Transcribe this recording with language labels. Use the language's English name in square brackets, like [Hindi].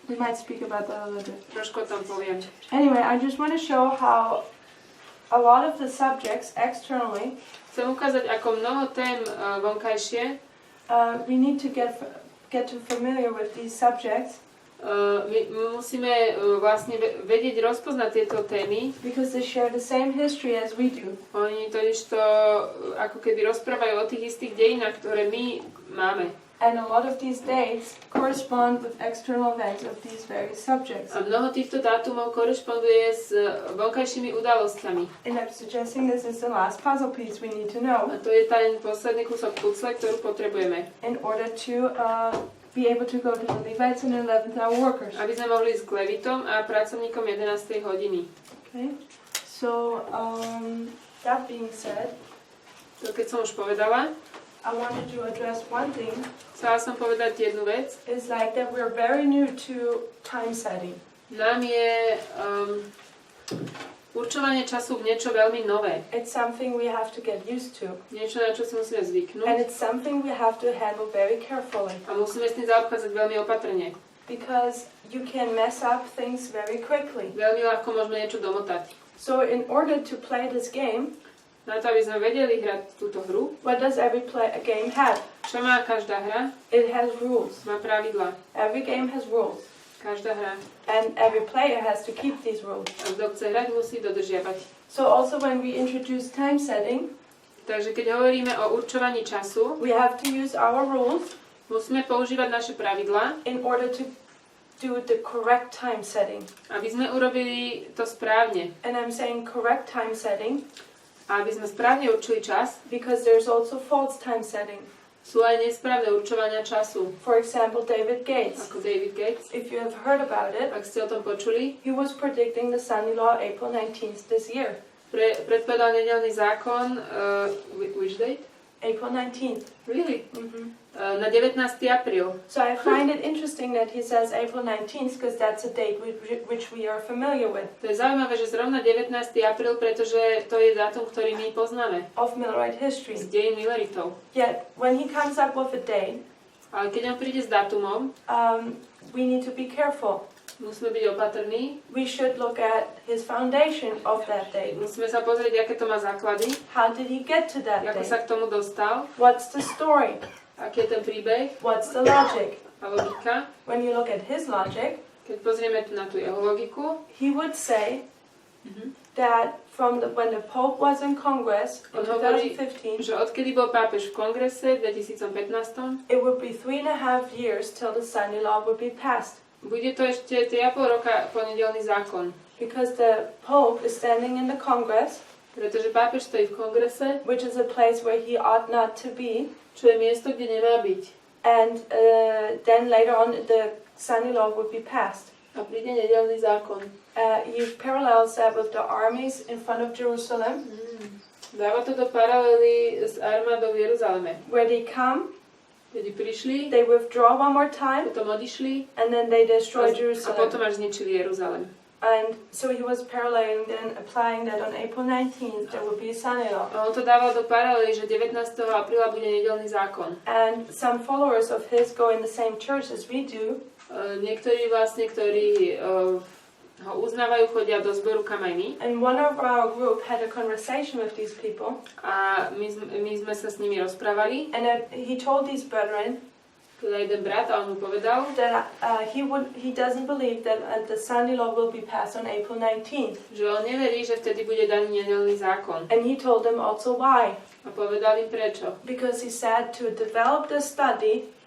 [English] We might speak about that a little bit. [Slovak] Trošku o tom poviem. [English] Anyway, I just want to show how a lot of the subjects externally [Slovak] Chcem ukázať, ako mnoho tém vonkajšie [English] we need to get to familiar with these subjects. [Slovak] My musíme vlastne vedieť rozpoznať tieto témy. [English] Because they share the same history as we do. [Slovak] Oni totiž to ako keby rozprávajú o tých istých dejinách, ktoré my máme. [English] And a lot of these dates correspond with external events of these various subjects. [Slovak] A mnoho týchto dátumov korešponduje s vonkajšími udalosťami. [English] And I'm suggesting this is the last puzzle piece we need to know. [Slovak] A to je ten posledný kúsok pucle, ktorú potrebujeme. [English] In order to be able to go to the Levites and 11th hour workers. [Slovak] Aby sme mohli ísť k Levitom a pracovníkom 11. hodiny. [English] Okay. So, that being said, [Slovak] to keď som už povedala, [English] I wanted to address one thing. [Slovak] Chcela som povedať jednu vec. [English] It's like that we're very new to time setting. [Slovak] Nám je určovanie času niečo veľmi nové. [English] It's something we have to get used to. [Slovak] Niečo, na čo si musíme zvyknúť. [English] And it's something we have to handle very carefully. [Slovak] A musíme s tým zaobchádzať veľmi opatrne. [English] Because you can mess up things very quickly. [Slovak] Veľmi ľahko môžeme niečo domotať. [English] So in order to play this game, [Slovak] Na to, aby sme vedeli hrať túto hru. [English] What does every game have? [Slovak] Čo má každá hra? [English] It has rules. [Slovak] Má pravidlá. [English] Every game has rules. [Slovak] Každá hra. [English] And every player has to keep these rules. [Slovak] A kto chce hrať, musí dodržiavať. [English] So also when we introduce time setting, [Slovak] takže keď hovoríme o určovaní času, [English] we have to use our rules [Slovak] musíme používať naše pravidlá, [English] in order to do the correct time setting. [Slovak] Aby sme urobili to správne. [English] And I'm saying correct time setting, [Slovak] aby sme správne určili čas, [English] because there's also false time setting. [Slovak] Sú aj nesprávne určovania času. [English] For example, David Gates. [Slovak] Ako David Gates. [English] If you have heard about it, [Slovak] ak ste o tom počuli, [English] he was predicting the sunny law April 19th this year. [Slovak] Predpovedal nedeľný zákon, [English] which date? April 19th. Really? Mm-hmm. [Slovak] Na 19. apríl. [English] So I find it interesting that he says April 19th because that's a date which we are familiar with. [Slovak] To je zaujímavé, že zrovna 19. apríl, pretože to je dátum, ktorý my poznáme. [English] Of Millerite history. [Slovak] Z dejín Milleritov. [English] Yet when he comes up with a date, [Slovak] ale keď on príde s dátumom, [English] we need to be careful. [Slovak] Musíme byť opatrní. [English] We should look at his foundation of that date. [Slovak] Musíme sa pozrieť, aké to má základy. [English] How did he get to that date? [Slovak] Ako sa k tomu dostal? [English] What's the story? [Slovak] Aký je ten príbeh? [English] What's the logic? [Slovak] A logika? [English] When you look at his logic, [Slovak] keď pozrieme na tú jeho logiku, [English] he would say that from when the Pope was in Congress in 2015, [Slovak] že odkedy bol pápež v kongrese v 2015, [English] it would be 3.5 years till the sunny law would be passed. [Slovak] Bude to ešte 3,5 roka po nedeľný zákon. [English] Because the Pope is standing in the Congress, [Slovak] pretože pápež stojí v kongrese, [English] which is a place where he ought not to be, [Slovak] čo je miesto, kde nemá byť. [English] And then later on the sunny law would be passed. [Slovak] A príde nedeľný zákon. [English] He parallels that with the armies in front of Jerusalem. [Slovak] Dáva to do paralely s armádou v Jeruzaleme. [English] Where they come, [Slovak] keď prišli, [English] they withdraw one more time, [Slovak] potom odišli, [English] and then they destroy Jerusalem. [Slovak] A potom až zničili Jeruzalem. [English] And so he was paralleling then applying that on April 19th there would be a sunny law. [Slovak] A on to dával do paralely, že 19. apríla bude nedeľný zákon. [English] And some followers of his go in the same church as we do. [Slovak] Niektorí vlastne, ktorí ho uznávajú, chodia do zboru kam aj my. [English] And one of our group had a conversation with these people. [Slovak] A my sme sa s nimi rozprávali. [English] And he told these brethren [Slovak] teda jeden brat a on mu povedal, [English] that he doesn't believe that the sunny law will be passed on April 19th. [Slovak] Že on neverí, že vtedy bude daný nedeľný zákon. [English] And he told them also why. [Slovak] A povedal im prečo. [English] Because he said to develop the study,